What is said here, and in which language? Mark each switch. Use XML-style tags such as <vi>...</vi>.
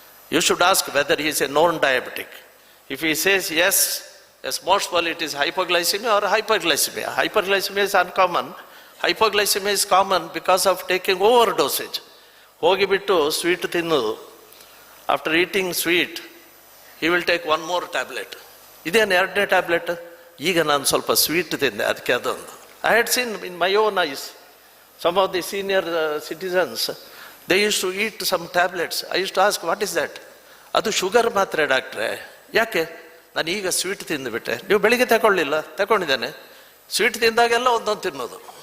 <en>You should ask whether he is a known diabetic. If he says yes, most probably it is hypoglycemia or hyperglycemia. Hyperglycemia is uncommon. Hypoglycemia is common because of taking overdosage.</en> <kn>Hogibittu sweet tinnudu.</kn> <en>After eating sweet, he will take one more tablet.</en> <kn>Idan erade tablet. ಈಗ ನಾನು ಸ್ವಲ್ಪ sweet ತಿಂದೆ ಅದಕ್ಕೆ ಅದೊಂದು.</kn> <en>I had seen in my own eyes some of the senior citizens, they used to eat some tablets. I used to ask, what is that?</en> <kn>ಅದು sugar ಮಾತ್ರೆ ಡಾಕ್ಟ್ರೆ. ಯಾಕೆ? ನಾನು ಈಗ ಸ್ವೀಟ್ ತಿಂದುಬಿಟ್ಟೆ. ನೀವು ಬೆಳಿಗ್ಗೆ ತಗೊಳ್ಳಿಲ್ಲ? ತಗೊಂಡಿದ್ದೇನೆ. ಸ್ವೀಟ್ ತಿಂದಾಗೆಲ್ಲ ಒಂದೊಂದು ತಿನ್ನೋದು.</kn>